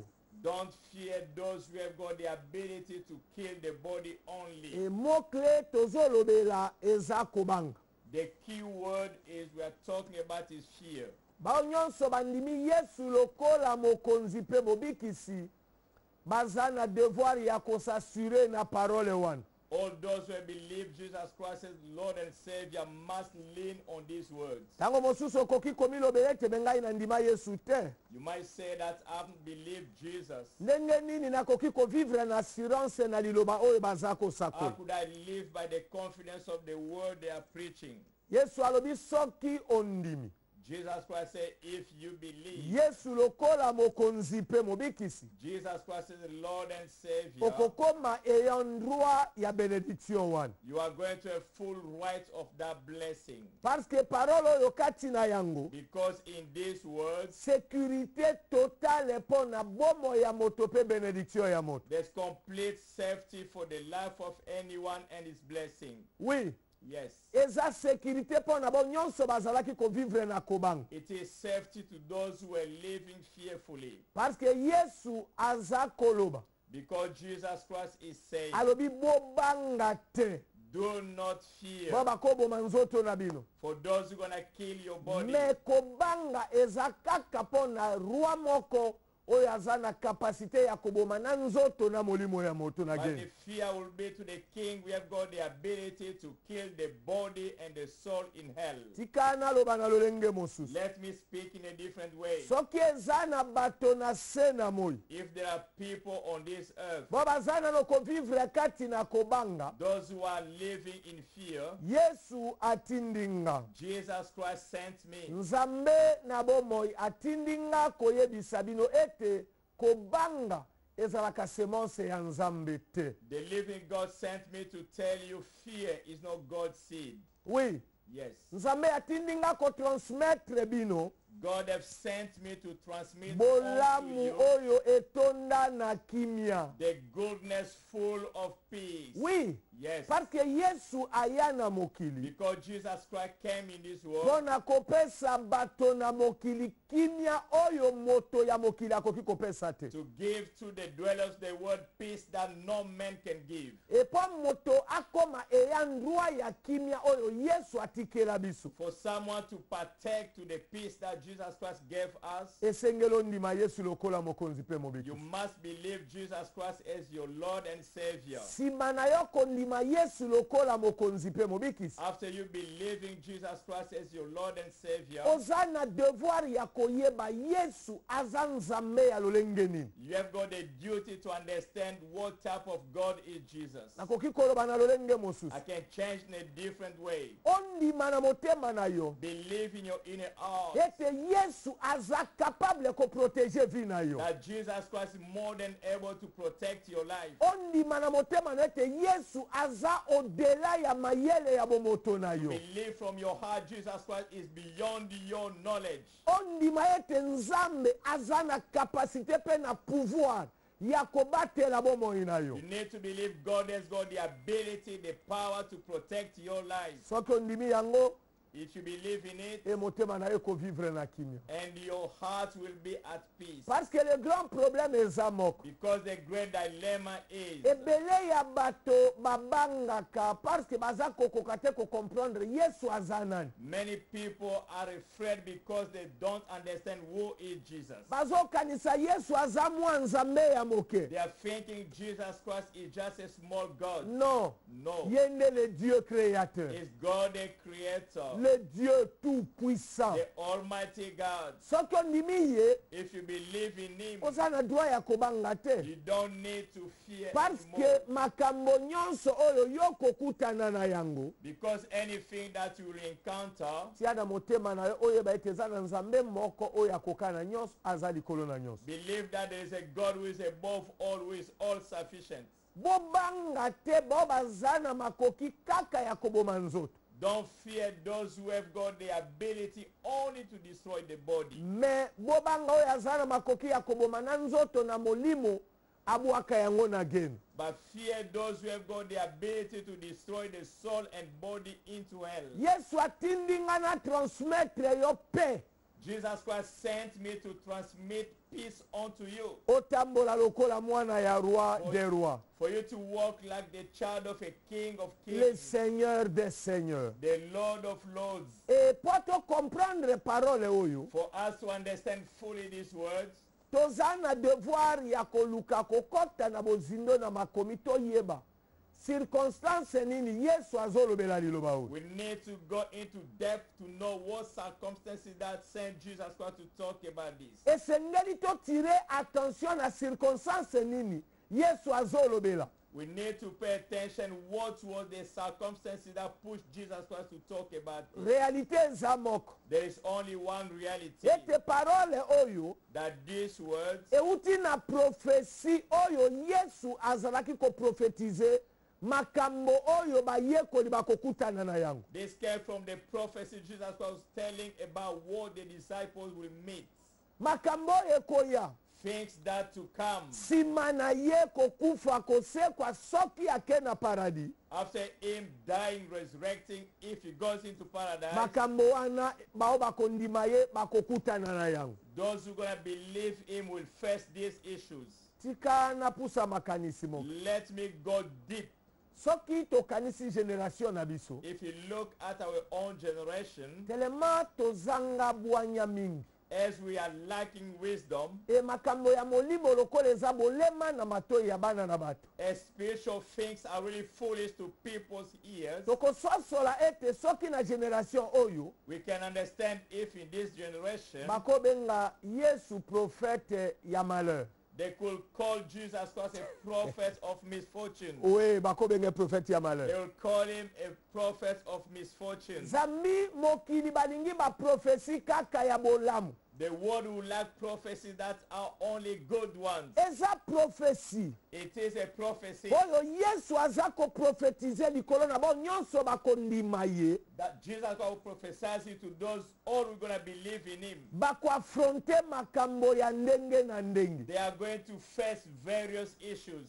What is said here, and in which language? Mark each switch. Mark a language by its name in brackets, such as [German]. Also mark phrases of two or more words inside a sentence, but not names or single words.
[English] Don't fear those who have got the ability to kill the body only. [Lingala] E mot-clé tozolobela eza kobanga. [English] The key word is we are talking about is fear. [Lingala] Bao nyonso bandimi Yesu lokola mokonzi mpe mobikisi baza na devoir ya kosasure na parole wana. [English] All those who believe Jesus Christ as Lord and Savior must lean on these words. [Lingala] Tango mosusu okoki komilobela ete bengai na ndima Yesu te. [English] You might say that I haven't believed Jesus. [Lingala] Ndenge nini nakoki kovivre na assurance na liloba oyo baza [English] How [Lingala] kosakola. [English] could I live by the confidence of the word they are preaching? [Lingala] Yesu alobi soki ondimi. [English] Jesus Christ said, if you believe, [Lingala] Yesu lokola mokonzi mpe mobikisi. [English] Jesus Christ is the Lord and Savior, [Lingala] Okokoma [French] ayant droit [Lingala] ya benediction wana. [English] you are going to have full right of that blessing. [French] Parce que [Lingala] parole oyo kati na yango [English] Because in these words, [French] sécurité totale [Lingala] mpo na bomo ya moto mpe benediction ya moto. [English] there's complete safety for the life of anyone and his blessing. [Lingala] Oui, [English] Yes. [Lingala] eza sécurité mpo na bo nyonso bazalaki kovivre na kobanga. [English] It is safety to those who are living fearfully. [French] Parce que [Lingala] Yesu aza koloba. [English] Because Jesus Christ is saying, [Lingala] Alobi bobanga te. [English] do not fear [Lingala] Bo bakoboma nzoto na bino. [English] for those who are going to kill your body. [Lingala] Me kobanga eza kaka mpo na roi moko oyo aza na kapasite ya koboma na nzoto na molimo ya moto na [English] But [Lingala] geni. [English] the fear will be to the king. We have got the ability to kill the body and the soul in hell. [Lingala] Tika naloba na lolenge mosusu. [English] Let me speak in a different way. [Lingala] Soki eza na bato na se na moi. [English] If there are people on this earth, [Lingala] Bo baza nano kovivre kati na kobanga. [English] those who are living in fear, [Lingala] Yesu atindinga. [English] Jesus Christ sent me. [Lingala] Nzambe na bomoi atindinga koyebisa bino ete kobanga ezalaka semence ya Nzambe te. [English] The living God sent me to tell you fear is not God's seed. [Lingala] Oui, [English] Yes. [Lingala] Nzambe atindinga kotransmettre bino [English] God have sent me to transmit unto [Lingala] bolamu [English] you [Lingala] oyo etonda na kimia. [English] the goodness full of peace. [Lingala] Oui, [English] Yes. [French] parce que [Lingala] Yesu aya na mokili [English] Because Jesus Christ came in this [Lingala] mpo [English] world [Lingala] na kopesa bato na mokili kimia oyo moto ya mokili akoki kopesa te. [English] to give to the dwellers the word peace that no man can give. [Lingala] Epo moto akoma eya ndrua ya kimia oyo Yesu atikela biso. [English] For someone to partake to the peace that Jesus Christ gave us, [Lingala] Esengelo ndima Yesu lokola mokonzi pe [English] you [Lingala] mobiki. [English] must believe Jesus Christ as your Lord and Savior. [Lingala] Sima na yo kondima ondima yesu lokola mokonzi mpe mobikisi, [English] after you believing Jesus Christ as your Lord and Savior, [Lingala] oza na devoir ya koyeba yesu aza nzambe ya lolenge nini. [English] you have got a duty to understand what type of God is Jesus. [Lingala] Nakoki koloba na lolenge mosusu, [English] I can change in a different way. [Lingala] ondima na motema na yo [English] Believe in your inner heart [Lingala] ete yesu aza capable koprotege vi na yo. [English] that Jesus Christ is more than able to protect your life. [Lingala] ondima na motema na ete yesu aza odela ya mayele ya bomoto na yo. [English] Believe from your heart Jesus Christ is beyond your knowledge. [Lingala] ondima ete nzambe aza na kapasite pe na pouvoir ya kobatela bomoi na yo. [English] You need to believe God has got the ability, the power to protect your life. [Lingala] soki ondimi yango, [English] If you believe in it, [Lingala] e motema na yo ekovivre na kimia. [English] and your heart will be at peace. [French] parce que le grand problème [Lingala] eza moko, [English] Because the great dilemma is [Lingala] ebele ya bato babangaka [French] parce que [Lingala] baza kokoka te kocomprendre yesu aza nani. [English] many people are afraid because they don't understand who is Jesus. [Lingala] bazokanisa yesu aza mwa nzambe ya moke. [English] They are thinking Jesus Christ is just a small God. [Lingala] non, [English] No, [Lingala] ye nde [French] le dieu créateur, [English] it's God the Creator, [French] le dieu tout puissant. [English] the Almighty God. [Lingala] soki ondimi ye, [English] If you believe in Him, [Lingala] oza na droit ya kobanga te, [English] you don't need to fear [Lingala] parce [English] anymore. [Lingala] que makambo nyonso oyo yo kokutana na yango, [English] Because anything that you will encounter, [Lingala] tia na motema na yo oyeba ete eza na nzambe moko oyo akoka na nyonso, aza likolo na nyonso. [English] believe that there is a God who is above all, who is all sufficient. [Lingala] bobanga te bao baza na makoki kaka ya koboma nzoto, [English] Don't fear those who have got the ability only to destroy the body. [Lingala] me bobanga oyo aza na makoki ya koboma na nzoto na molimo abwaka yango na genu. [English] But fear those who have got the ability to destroy the soul and body into hell. [Lingala] yesu atindi nga na transmettre yo pe [English] Jesus Christ sent me to transmit peace unto you, [Lingala] otambola lokola mwana ya [French] roi des rois, [English] for you to walk like the child of a king of [French] le [English] kings, [French] seigneur des seigneurs. [English] the Lord of lords. [Lingala] Et po tocomprendre parole oyo, [English] For us to understand fully these words, [Lingala] toza na devoir ya koluka kokota na bozindo na makomi toyeba circonstance nini yesu azolobela liloba oyo. [English] we need to go into depth to know what circumstances that sent Jesus Christ to talk about this. [Lingala] esengeli totire attention na circonstance nini yesu azolobela. [English] We need to pay attention what was the circumstances that pushed Jesus Christ to talk about this. [Lingala] réalité eza moko, [English] There is only one reality, [Lingala] ete parole oyo [English] that these words [Lingala] euti na prophétie oyo yesu azalaki koprofetize makambo oyo bayekoli bakokutana na yango. [English] this came from the prophecy Jesus Christ was telling about what the disciples will meet, [Lingala] makambo oyo ekoya [English] things that to come [Lingala] nsima na ye kokufa kosekwa soki ake na paradis. [English] after him dying, resurrecting. If he goes into paradise, [Lingala] makambo wana bao bakondima ye bakokutana na yango. [English] those who gonna believe him will face these issues. [Lingala] tika napusa makanisi moko, [English] Let me go deep. [Lingala] soki tokanisi generation na biso [English] If you look at our own generation, [Lingala] telema tozanga bwanya mingi, [English] as we are lacking wisdom, [Lingala] e makambo ya molimo lokola eza bolema na matoi ya bana na bato, [English] as spiritual things are really foolish to people's ears, [Lingala] tokososola ete soki na generation oyo [English] we can understand if in this generation [Lingala] bakobenga yesu prophète ya malheur. [English] they could call Jesus Christ a prophet of misfortune. [Lingala] oye bakobenga prophète ya [English] They [Lingala] malheur. [English] will call him a prophet of misfortune. [Lingala] zambi mokili balingi baprofesi kaka ya bolamu, [English] The world will lack prophecies that are only good ones. [Lingala] eza profesi [English] It is a prophecy [Lingala] oyo yesu aza koprofetize likolo na bao nyonso bakondima ye, [English] that Jesus Christ prophesies it to those all who are going to believe in him. [Lingala] bakoafronte makambo ya ndenge na ndenge. [English] They are going to face various issues.